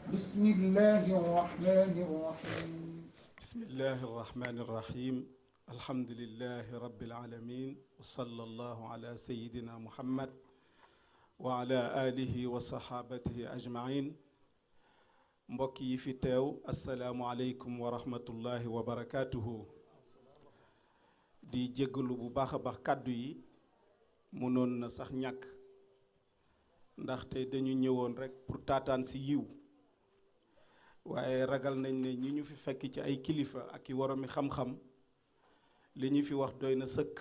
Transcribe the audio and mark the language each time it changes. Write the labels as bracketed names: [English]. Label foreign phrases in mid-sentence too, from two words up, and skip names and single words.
[Arabic] بسم الله الرحمن الرحيم. بسم الله الرحمن الرحيم. الحمد لله رب العالمين وصلى الله على سيدنا محمد وعلى آله وصحابته أجمعين. [Wolof] mbokk yi fi teew [Arabic] السلام عليكم ورحمة الله وبركاته. [Wolof] di jéggalu bu baax a baax kàddu yi mënoon na sax ñàkk ndaxte dañu ñëwoon rekk pour taataan si yiw waaye ragal nañ ne ñi ñu fi fekk ci ay kilifa ak i woromi xam-xam li ñu fi wax doy na sëkk.